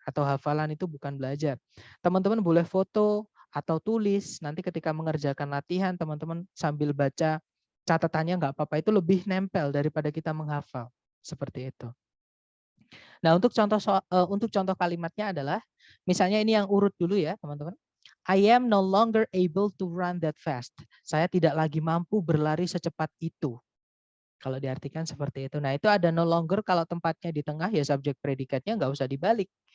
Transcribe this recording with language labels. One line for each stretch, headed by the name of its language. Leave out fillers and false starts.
Indonesian: Atau hafalan itu bukan belajar. Teman-teman boleh foto atau tulis. Nanti ketika mengerjakan latihan, teman-teman sambil baca catatannya nggak apa-apa. Itu lebih nempel daripada kita menghafal. Seperti itu. Nah, untuk contoh kalimatnya adalah, misalnya ini yang urut dulu ya, teman-teman.
English: I am no longer able to run that fast.
Indonesian: Saya tidak lagi mampu berlari secepat itu. Kalau diartikan seperti itu. Nah, itu ada no longer, kalau tempatnya di tengah ya subjek predikatnya nggak usah dibalik.